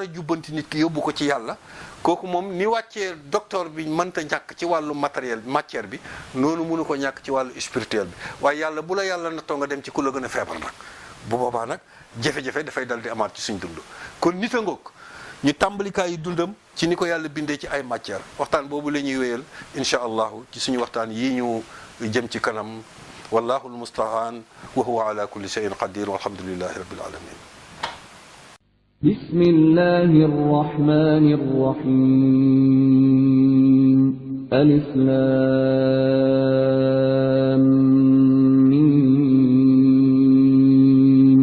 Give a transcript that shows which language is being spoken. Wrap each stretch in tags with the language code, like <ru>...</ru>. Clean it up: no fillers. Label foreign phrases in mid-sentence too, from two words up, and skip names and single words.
<wo>jubbanti nit ki yóbbu ko ci yàlla kooku moom ni wàccee docteur bi mënta ñàkk ci wàllu matériel matière bi noonu mënu ko ñàkk ci wàllu spirituel bi waaye yàlla bu la yàlla nattoo nga dem ci ku la gën a feebar nag bu boobaa nag jafe-jafe dafay dal di amaat ci suñ dund kon nit a ngoog ñu tàmbalikaay yi dundam ci ni ko yàlla bindee ci ay matière waxtaan boobu la ñuy wéyal</wo> <ar>إن شاء الله</ar> <wo>ci suñu waxtaan yii ñu jëm ci kanam</wo> <ar>والله المستعان وهو على كل شيء قدير والحمد لله رب العالمين بسم الله الرحمن الرحيم ألف لام ميم</ar>